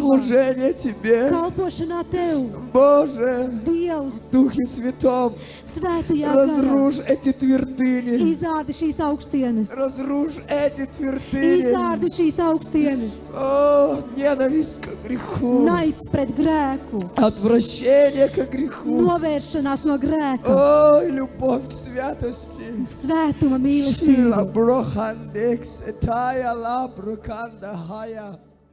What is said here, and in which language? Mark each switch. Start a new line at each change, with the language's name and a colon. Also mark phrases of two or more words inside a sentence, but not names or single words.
Russian: Служение Тебе.
Latvian: kalpošanā Tev,
Russian: Боже,
Latvian: Dievs,
Russian: в Духе Святом.
Latvian: svētajā garā.
Russian: Разрушь эти твердыни.
Latvian: Izārdi šīs augstienes,
Russian: Разрушь эти твердыни.
Latvian: izārdi šīs augstienes,
Russian: О, ненависть к греху.
Latvian: naids pret grēku,
Russian: Отвращение к греху.
Latvian: novēršanās no grēka,
Russian: О, любовь к святости.
Latvian: svētuma Шила mīlestība. брохандекс, этая ла броканда хая.